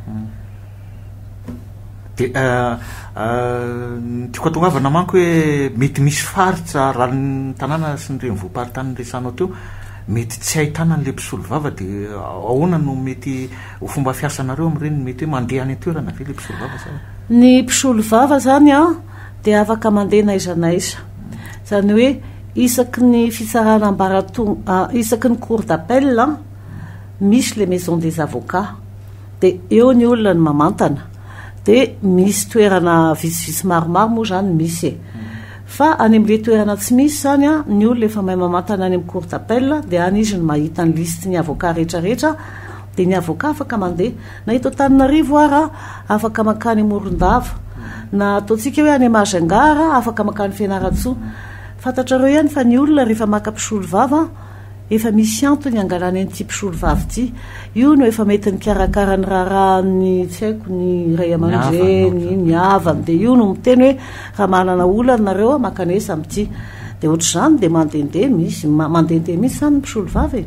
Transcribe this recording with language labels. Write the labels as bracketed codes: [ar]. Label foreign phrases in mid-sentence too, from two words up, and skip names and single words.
[mg] dia tiako atongavana manko hoe mety misy faritra raha ny tanàna sy ny renivohim-paritany resanao teo mety tsy ahitana n'ilay mpisolo vava dia ahoana no mety ho fomba fiasanareo amin'ireny mety hoe mandeha any toerana ve ilay mpisolo vava sa ny mpisolo vava zany dia afaka mandeha naiza zany hoe isaky ny fitsarana isaky ny [fr] cour d'appel [mg] misy [fr] les maisons des avocats [mg] dia eo ny olona ny mamantana dia misy toerana vitsivitsy maromaro moa zany misy fa any amin'ilay toerana tsy misy zany ny olona efa mahay mamantana any amin'ny [fr] cour d'appel [mg] dia any izy ny mahita ny liste ny avocat rehetrarehetra dia ny avocat afaka mandeha na eto Antananarivo afaka makany Morondava na ataontsika hoe any Majunga afaka makany Fianaratsoa fantatrareo ihany fa ny olona rehefa maka mpisolo vava efa misy antony angalany an'ity mpisolo vavy ity io no efa mety ny karakara ny raharahany tsy haiko ny ray aman-dreny ny havany dia io no miteny hoe raha manana olana nareo makanesa amin'ity dia ohatr'izany dia mandendeha misy mihitsy zany ny mpisolo vavy